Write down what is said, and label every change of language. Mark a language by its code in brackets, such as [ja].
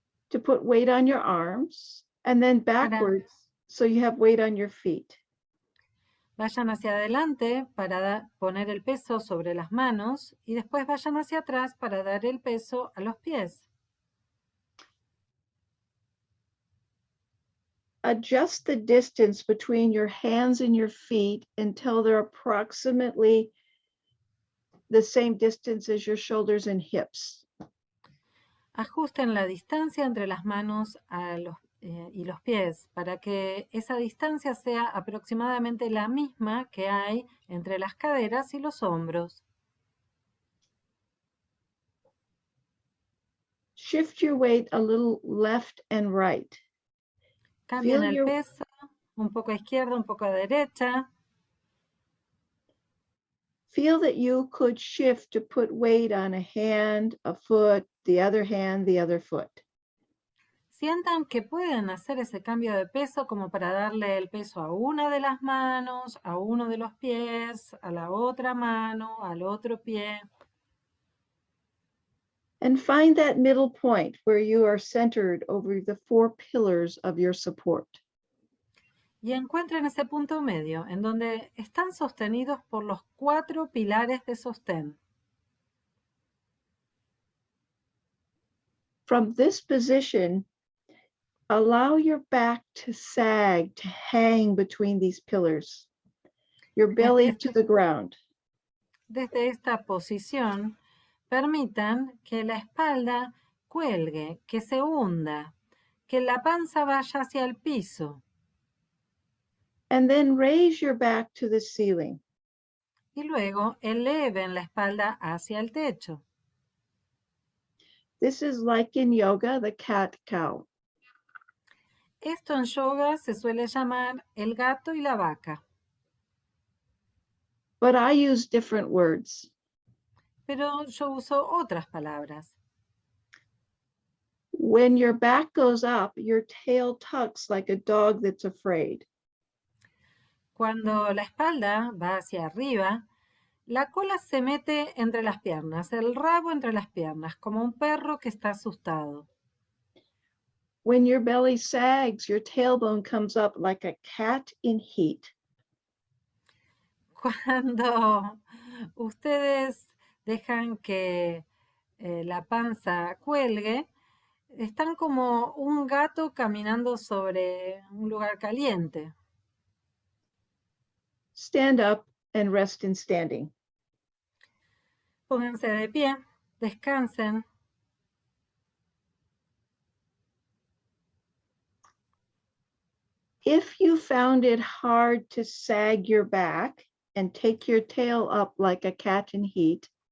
[en] To put weight on your arms and then backwards so you have weight on your feet. [es] Vayan hacia adelante para poner el peso sobre las manos y después vayan hacia atrás para dar el peso a los pies. [en] Adjust the distance between your hands and your feet until they're approximately the same distance as your shoulders and hips. [es] Ajusten la distancia entre las manos y los pies para que esa distancia sea aproximadamente la misma que hay entre las caderas y los hombros. [en] Shift your weight a little left and right. [es] Cambien el peso un poco a izquierda, un poco a derecha. [en] Feel that you could shift to put weight on a hand, a foot, the other hand, the other foot. [es] Sientan que pueden hacer ese cambio de peso como para darle el peso a una de las manos, a uno de los pies, a la otra mano, al otro pie. [en] And find that middle point where you are centered over the four pillars of your support. [es] Y encuentren ese punto medio en donde están sostenidos por los 4 pilares de sostén. [en] From this position, allow your back to sag, to hang between these pillars, your belly to the ground. [es] Desde esta posición, permitan que la espalda cuelgue, que se hunda, que la panza vaya hacia el piso. [en] And then raise your back to the ceiling. [es] Y luego eleven la espalda hacia el techo. [en] This is like in yoga, the cat-cow. [es] Esto en yoga se suele llamar el gato y la vaca. [en] But I use different words. [es] Pero yo uso otras palabras. [en] When your back goes up, your tail tucks like a dog that's afraid. [es] Cuando la espalda va hacia arriba, la cola se mete entre las piernas, el rabo entre las piernas, como un perro que está asustado. [en] When your belly sags, your tailbone comes up like a cat in heat. [es] Cuando ustedes dejan que la panza cuelgue, están como un gato caminando sobre un lugar caliente. [en] Stand up and rest in standing. [es] Pónganse de pie, descansen. [en] If you found it hard to sag your back and take your tail up like a cat in heat,